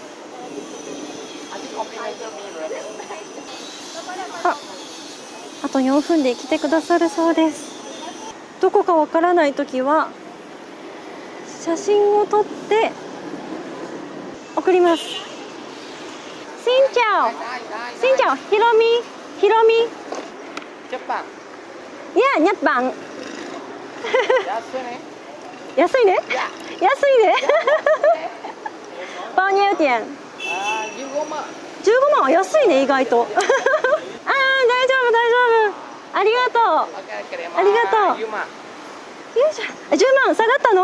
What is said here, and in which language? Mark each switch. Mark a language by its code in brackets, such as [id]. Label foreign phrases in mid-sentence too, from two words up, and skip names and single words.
[ja] あと4分で来てくださるそうです。どこかわからないときは写真を撮って送ります。 [vi] Xin chào. Xin chào. Hiromi. Hiromi. [en] Japan. Yeah, [vi] Nhật Bản. [ja] 安いね。安いね。安いね。包 [vi] nhiều tiền. [ja] 15 万。 15万は安いね、意外と。大丈夫大丈夫。ありがとう。ありがとう。よいしょ。10万下がったの？